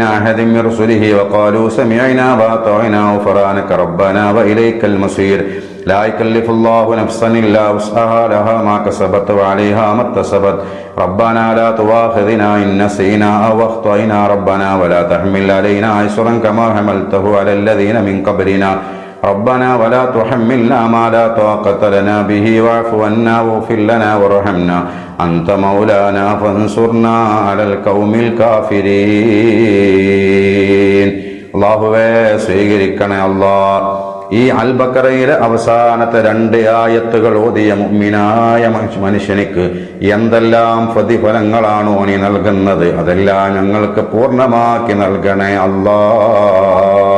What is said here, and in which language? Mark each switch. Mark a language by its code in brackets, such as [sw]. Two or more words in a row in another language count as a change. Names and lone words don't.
[ar] أحد من رسله وقالوا سمعنا وأطعنا غفرانك ربنا وإليك المصير لا يكلف الله نفسا إلا وسعها لها ما كسبت وعليها ما اكتسبت ربنا لا تؤاخذنا إن نسينا أو أخطأنا ربنا ولا تحمل علينا إصرا كما حملته على الذين من قبلنا ربنا ولا تحملنا ما لا طاقة لنا به واعف عنا واغفر لنا وارحمنا أنت مولانا فانصرنا على القوم الكافرين. [ml] അല്ലാഹുവേ, സ്വീകരിക്കണേ അല്ലാഹ്. ഈ അൽ ബഖറയിലെ അവസാനത്തെ 2 ആയത്തുകൾ ഓതിയ മുഅ്മിനായ മനുഷ്യനിക്ക് എന്തെല്ലാം പ്രതിഫലങ്ങളാണോ നീ നൽകുന്നത്, അതെല്ലാം ഞങ്ങൾക്ക് പൂർണ്ണമാക്കി നൽകണേ അല്ലാഹ്.